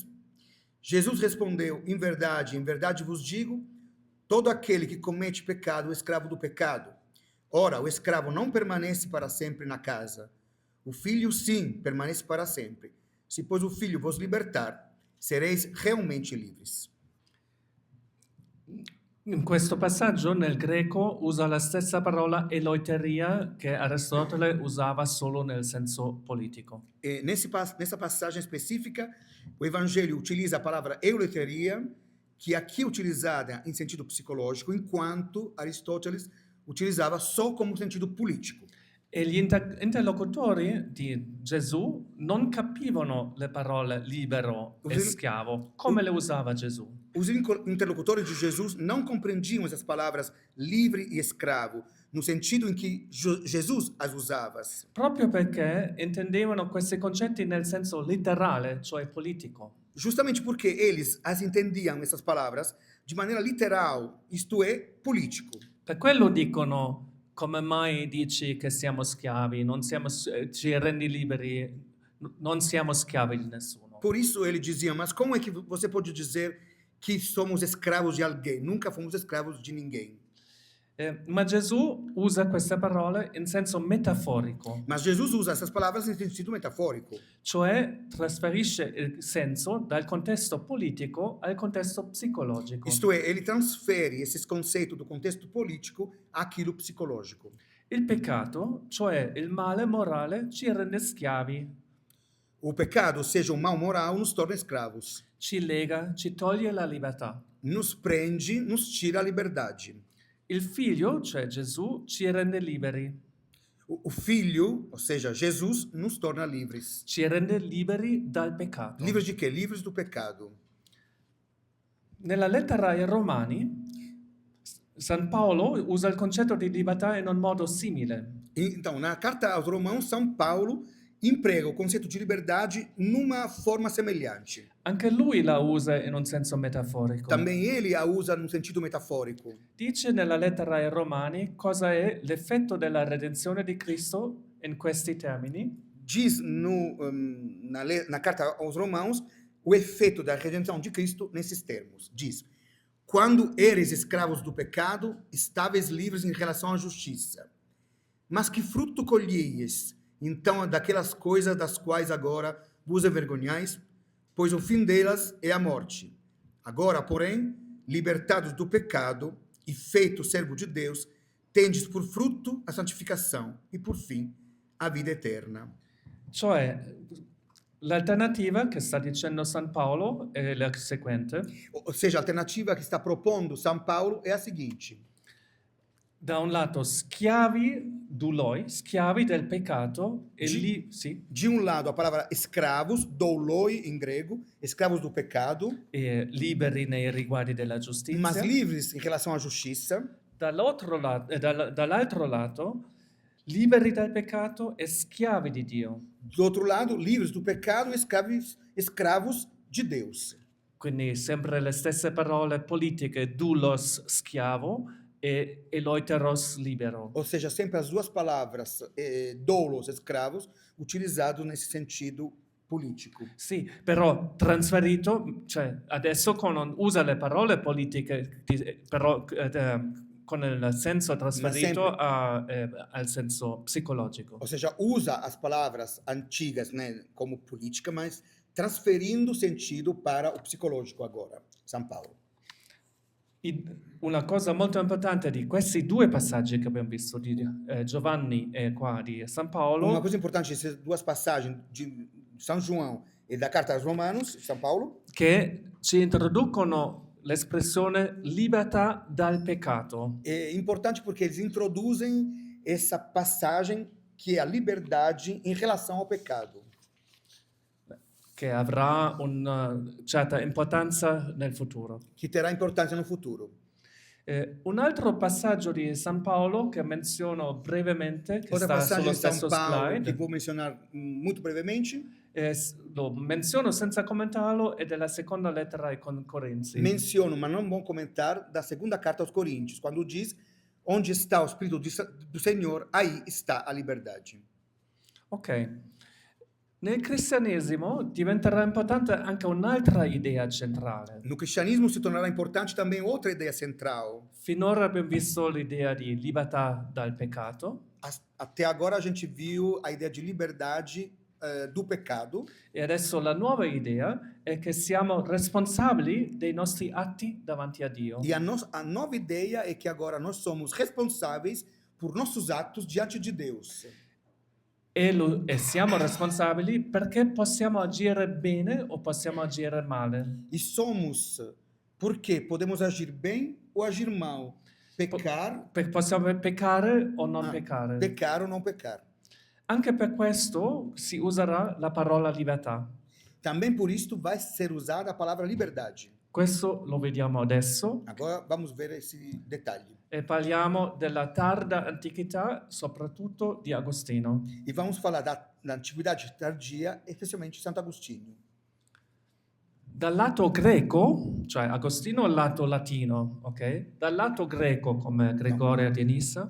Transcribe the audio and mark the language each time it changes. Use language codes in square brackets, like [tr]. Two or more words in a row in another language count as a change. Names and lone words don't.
[pt] Jesus respondeu: em verdade vos digo, todo aquele que comete pecado é escravo do pecado. Ora, o escravo não permanece para sempre na casa. O filho, sim, permanece para sempre. Se, pois, o filho vos libertar, sereis realmente livres. [it] In questo passaggio nel greco usa la stessa parola eleuteria che Aristotele usava solo nel senso politico. [pt] E nessa passagem específica, o Evangelho utiliza a palavra euleteria, que aqui é utilizada em sentido psicológico, enquanto Aristóteles utilizava só como sentido político. [it] E gli interlocutori di Gesù non capivano le parole libero e schiavo come le usava Gesù. [pt] Os interlocutores de Jesus não compreendiam essas palavras livre e escravo, no sentido em que Jesus as usava. [it] Proprio perché intendevano questi concetti nel senso letterale, cioè politico. [pt] Justamente porque eles as entendiam, essas palavras, de maneira literal, isto é, político. [it] Per quello dicono: come mai dici che siamo schiavi? Ci rendi liberi? Non siamo schiavi di nessuno. [pt] Por isso ele dizia: mas como é que você pode dizer que somos escravos de alguém? Nunca fomos escravos de ninguém. [it] Ma Gesù usa queste parole in senso metaforico, [pt] Mas Jesus usa essas palavras em sentido metafórico. [it] cioè trasferisce il senso dal contesto politico al contesto psicologico. [pt] Isto é, ele transfere esses conceitos do contexto político àquilo psicológico. [it] Il peccato, cioè il male morale, ci rende schiavi, [pt] O pecado, ou seja, o mal moral, nos torna escravos. [it] ci lega, ci toglie la libertà. [pt] Nos prende, nos tira a liberdade. [it] Il figlio, cioè Gesù, ci rende liberi, [pt] O Filho, ou seja, Jesus, nos torna livres. [it] ci rende liberi dal peccato. [pt] Livres de quê? Livres do pecado. [it] Nella lettera ai Romani, San Paolo usa il concetto di libertà in un modo simile. [pt] Então, na carta aos Romanos, São Paulo emprega o conceito de liberdade numa forma semelhante. [it] Anche lui la usa in un senso metaforico. [pt] Também ele a usa num sentido metafórico. [it] Dice nella lettera ai Romani cosa è l'effetto della redenzione di Cristo in questi termini. [pt] Diz na carta aos Romanos o efeito da redenção de Cristo nesses termos. Diz: quando eres escravos do pecado, estáveis livres em relação à justiça. Mas que fruto colhieis, então, daquelas coisas das quais agora vos envergonhais? Pois o fim delas é a morte. Agora, porém, libertados do pecado e feitos servo de Deus, tendes por fruto a santificação e, por fim, a vida eterna. [it] Cioè, l'alternativa che sta dicendo San Paolo è la seguente. [pt] Ou seja, a alternativa que está propondo São Paulo é a seguinte: [it] Da un lato schiavi douloi, schiavi del peccato, e lì, sì, [pt] de um lado a palavra escravos, douloi em grego, escravos do pecado, [it] liberi nei riguardi della giustizia. [pt] mas livres em relação à justiça. [it] Dall'altro lato, liberi dal peccato e schiavi di Dio. [pt] Do outro lado, livres do pecado e escravos de Deus. [it] Quindi sempre le stesse parole politiche, doulos schiavo e eleuteros libero. [pt] Ou seja, sempre as duas palavras, doulos, escravos, utilizados nesse sentido político. [it] Sì, però trasferito, cioè adesso non usa le parole politiche, però con il senso trasferito al senso psicologico. [pt] Ou seja, usa as palavras antigas, né, como política, mas transferindo sentido para o psicológico agora, São Paulo. [it] Una cosa molto importante di questi due passaggi che abbiamo visto di Giovanni e qua di San Paolo, [pt] Uma coisa importante dessas duas passagens de São João e da Carta aos Romanos, São Paulo, [it] che ci introducono l'espressione libertà dal peccato. [pt] é importante porque eles introduzem essa passagem que é a liberdade em relação ao pecado, [it] che avrà una certa importanza nel futuro. [pt] que terá importância no futuro. [it] Un altro passaggio di San Paolo che menziono brevemente, che [pt] Outra [it] sta sullo [pt] passagem de São [it] stesso [pt] Paulo que [it] slide, [pt] vou mencionar muito brevemente, [it] lo menziono senza commentarlo, è della seconda lettera ai Corinzi. [pt] menciono, mas não vou comentar, da segunda carta aos Coríntios, quando diz: onde está o Espírito do Senhor, aí está a liberdade. Ok. [it] Nel cristianesimo diventerà importante anche un'altra idea centrale. [pt] No cristianismo se tornará importante também outra ideia central. [it] Finora abbiamo visto l'idea di libertà dal peccato [pt] Até agora a gente viu a ideia de liberdade do pecado, [it] e adesso la nuova idea è che siamo responsabili dei nostri atti davanti a Dio. [pt] e a nova ideia é que agora nós somos responsáveis por nossos atos diante de Deus. [it] E siamo responsabili perché possiamo agire bene o possiamo agire male. [pt] E somos porque podemos agir bem ou agir mal, pecar, [it] Possiamo peccare o non peccare. [pt] pecar ou não pecar. [it] Anche per questo si userà la parola libertà. [pt] Também por isto vai ser usada a palavra liberdade. [it] Questo lo vediamo adesso [pt] Agora vamos ver esse detalhe. [it] e parliamo della tarda antichità, soprattutto di Agostino. [pt] E vamos falar da antiguidade tardia, especialmente Santo Agostinho. [it] Dal lato greco, cioè Agostino è il lato latino, ok? Dal lato greco, come Gregorio di Nissa,